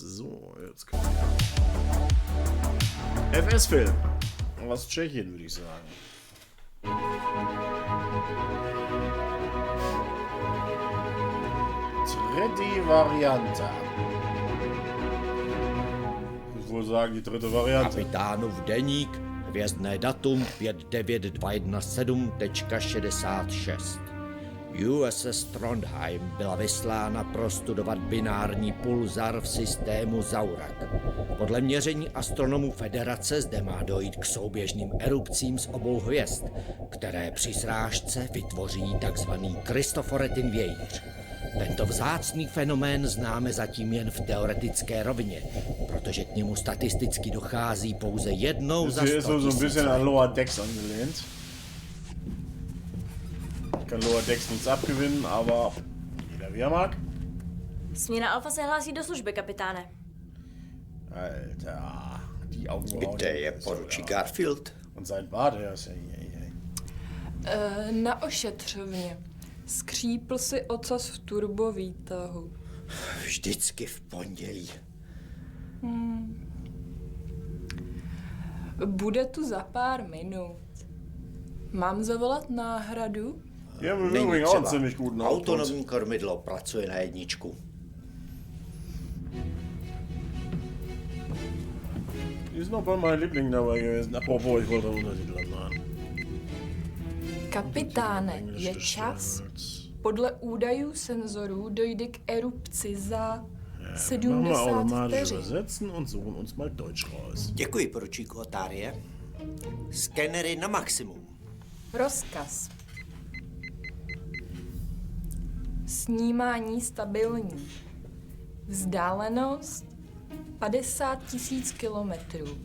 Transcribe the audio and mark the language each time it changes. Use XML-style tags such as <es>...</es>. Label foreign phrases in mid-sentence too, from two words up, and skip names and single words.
<de>So, jetzt kommt FS-Film. Aus Tschechien, würde ich sagen.</de> <cs>Třetí Varianta.</cs> <de>Ich würde wohl sagen, die dritte Variante.</de> <cs>Kapitánův deník, hvězdné datum 5927.66. USS Trondheim byla vyslána prostudovat binární pulzar v systému Zaurak. Podle měření astronomů Federace zde má dojít k souběžným erupcím z obou hvězd, které při srážce vytvoří takzvaný Kristoforetin vějíř. Tento vzácný fenomén známe zatím jen v teoretické rovině, protože k němu statisticky dochází pouze jednou za 100 000</cs> <de>so ein bisschen an Lower Decks angelehnt. Kann Lower Decks nichts abgewinnen, aber jeder wie er mag.</de> <cs>Směna Alfa se hlásí do služby, kapitáne.</cs> <de>Alter, die Augenbrauen.</de> <cs>Kde je poručík Garfield?</cs> <de>Und sein Bart, der ist ja...</de> <cs>Na ošetřovně. Skřípl si ocas v turbovýtahu. Vždycky v pondělí. Bude tu za pár minut. Mám zavolat náhradu? Není třeba. Autonomní kormidlo pracuje na jedničku.</cs> <de>Die ist noch bei meinem Liebling dabei gewesen. Apropos, ich wollte Untertitel machen.</de> <cs>Kapitáne, je čas. Podle údajů senzorů dojde k erupci za 70 vteřin.</cs> <de>Und suchen uns mal Deutsch raus.</de> <cs>Děkuji, poručíku Otárie. Skenery na maximum. Rozkaz. Snímání stabilní. Vzdálenost 50 000 kilometrů.</cs>